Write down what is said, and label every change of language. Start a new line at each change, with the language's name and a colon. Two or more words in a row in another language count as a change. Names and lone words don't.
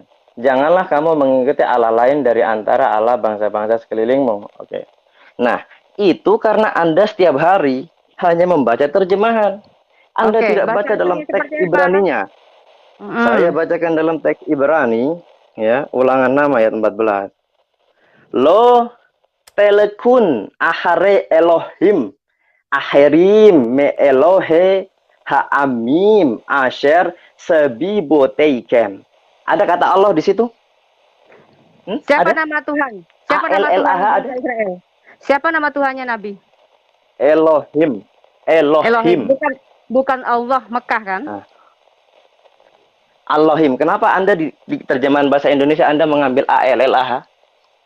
Indonesian: Janganlah kamu mengikuti Allah lain dari antara Allah bangsa-bangsa sekelilingmu. Oke. Nah, itu karena Anda setiap hari hanya membaca terjemahan. Anda tidak baca dalam teks Ibraninya. Saya bacakan dalam teks Ibrani, ya, ulangan 6 ayat 14.
Hebrew: לא תלכון אחרי אלהים אחרים מאלהי העמים אשר סביבותיכם.
Indonesian: Ada kata Allah di situ? Siapa nama Tuhan? Siapa nama Tuhan Israel? Siapa nama Tuhannya Nabi? Elohim. Bukan Allah Mekah kan? Elohim. Kenapa Anda di terjemahan bahasa Indonesia Anda mengambil ALLAH?